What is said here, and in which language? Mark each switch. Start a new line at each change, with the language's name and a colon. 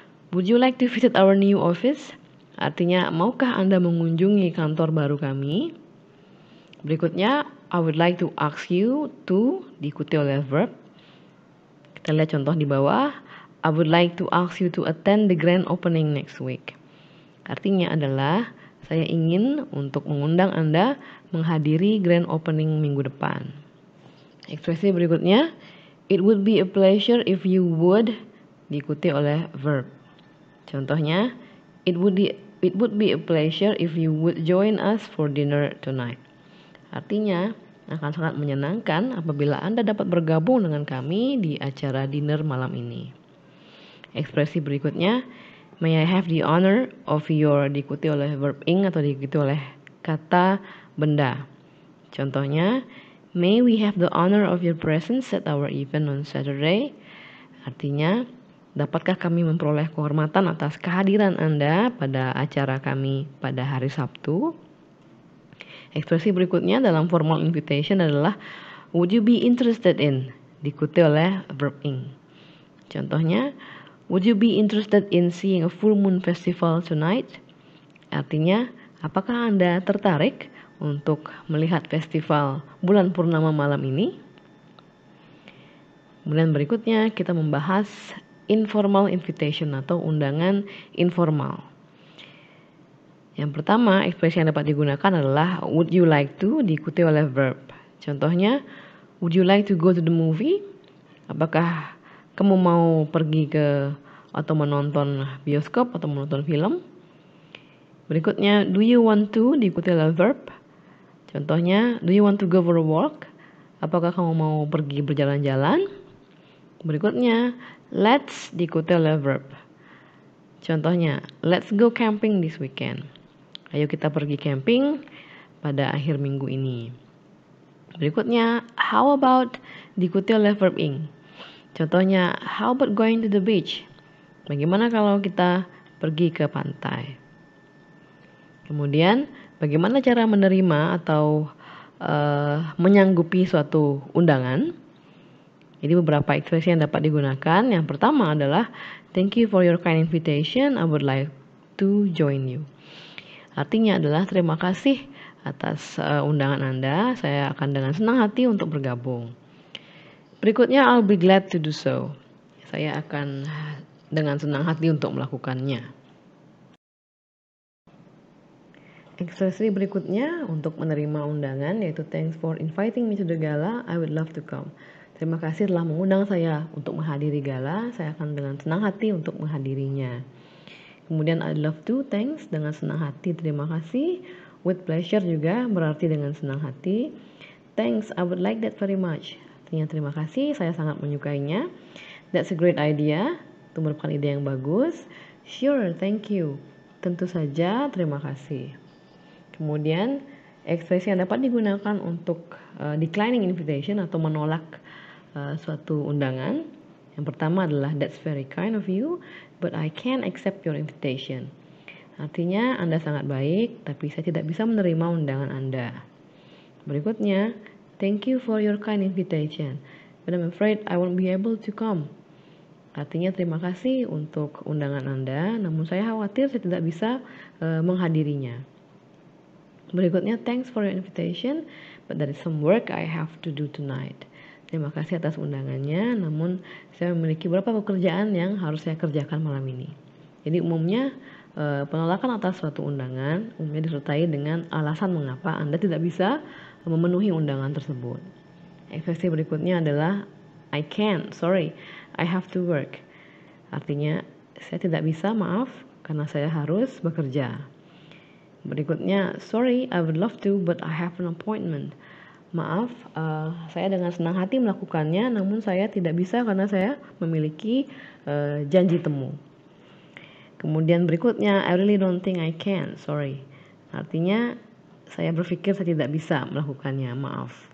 English: Would you like to visit our new office?
Indonesian: Artinya, maukah Anda mengunjungi kantor baru kami?
English: Berikutnya, I would like to ask you to
Indonesian: diikuti oleh
English: verb.
Indonesian: Kita lihat contoh di bawah.
English: I would like to ask you to attend the grand opening next week.
Indonesian: Artinya adalah, saya ingin untuk mengundang Anda menghadiri grand opening minggu depan. Ekspresi berikutnya,
English: it would be a pleasure if you would
Indonesian: diikuti oleh
English: verb.
Indonesian: Contohnya,
English: it would be a pleasure if you would join us for dinner tonight.
Indonesian: Artinya, akan sangat menyenangkan apabila Anda dapat bergabung dengan kami di acara dinner malam ini. Ekspresi berikutnya,
English: may I have the honor of your
Indonesian: diikuti oleh verb ing atau diikuti oleh kata benda. Contohnya,
English: may we have the honor of your presence at our event on Saturday.
Indonesian: Artinya, dapatkah kami memperoleh kehormatan atas kehadiran Anda pada acara kami pada hari Sabtu? Ekspresi berikutnya dalam formal invitation adalah
English: would you be interested in
Indonesian: diikuti oleh verb ing. Contohnya,
English: would you be interested in seeing a full moon festival tonight?
Indonesian: Artinya, apakah Anda tertarik untuk melihat festival bulan purnama malam ini? Kemudian berikutnya kita membahas informal invitation atau undangan informal. Yang pertama, ekspresi yang dapat digunakan adalah
English: would you like to
Indonesian: diikuti oleh verb. Contohnya,
English: would you like to go to the movie?
Indonesian: Apakah kamu mau pergi ke atau menonton bioskop atau menonton film?
English: Berikutnya, do you want to
Indonesian: diikuti oleh
English: verb.
Indonesian: Contohnya,
English: do you want to go for a walk?
Indonesian: Apakah kamu mau pergi berjalan-jalan? Berikutnya, let's diikuti oleh verb. Contohnya,
English: let's go camping this weekend.
Indonesian: Ayo kita pergi camping pada akhir minggu ini.
English: Berikutnya, how about
Indonesian: diikuti oleh
English: verb ing.
Indonesian: Contohnya,
English: how about going to the beach?
Indonesian: Bagaimana kalau kita pergi ke pantai? Kemudian, bagaimana cara menerima atau menyanggupi suatu undangan? Jadi beberapa ekspresi yang dapat digunakan. Yang pertama adalah
English: thank you for your kind invitation, I would like to join you.
Indonesian: Artinya adalah terima kasih atas undangan Anda, saya akan dengan senang hati untuk bergabung. Berikutnya,
English: I'll be glad to do so.
Indonesian: Saya akan dengan senang hati untuk melakukannya. Ekspresi berikutnya untuk menerima undangan yaitu
English: thanks for inviting me to the gala, I would love to come.
Indonesian: Terima kasih telah mengundang saya untuk menghadiri gala, saya akan dengan senang hati untuk menghadirinya. Kemudian
English: I'd love to, thanks,
Indonesian: dengan senang hati, terima kasih.
English: With pleasure
Indonesian: juga berarti dengan senang hati.
English: Thanks, I would like that very much.
Indonesian: Artinya terima kasih, saya sangat menyukainya.
English: That's a great idea,
Indonesian: itu merupakan ide yang bagus.
English: Sure, thank you.
Indonesian: Tentu saja, terima kasih. Kemudian ekspresi yang dapat digunakan untuk declining invitation atau menolak suatu undangan. Yang pertama adalah
English: that's very kind of you, but I can't accept your invitation.
Indonesian: Artinya Anda sangat baik, tapi saya tidak bisa menerima undangan Anda.
English: Berikutnya, thank you for your kind invitation, but I'm afraid I won't be able to come.
Indonesian: Artinya terima kasih untuk undangan Anda, namun saya khawatir saya tidak bisa menghadirinya.
English: Berikutnya, thanks for your invitation, but there is some work I have to do tonight.
Indonesian: Terima kasih atas undangannya, namun saya memiliki beberapa pekerjaan yang harus saya kerjakan malam ini. Jadi umumnya penolakan atas suatu undangan umumnya disertai dengan alasan mengapa Anda tidak bisa memenuhi undangan tersebut.
English: Ekspresi berikutnya adalah I can't, sorry, I have to work.
Indonesian: Artinya saya tidak bisa, maaf, karena saya harus bekerja.
English: Berikutnya, sorry, I would love to, but I have an appointment.
Indonesian: Maaf, saya dengan senang hati melakukannya, namun saya tidak bisa karena saya memiliki janji temu. Kemudian berikutnya,
English: I really don't think I can, sorry.
Indonesian: Artinya, saya berpikir saya tidak bisa melakukannya, maaf.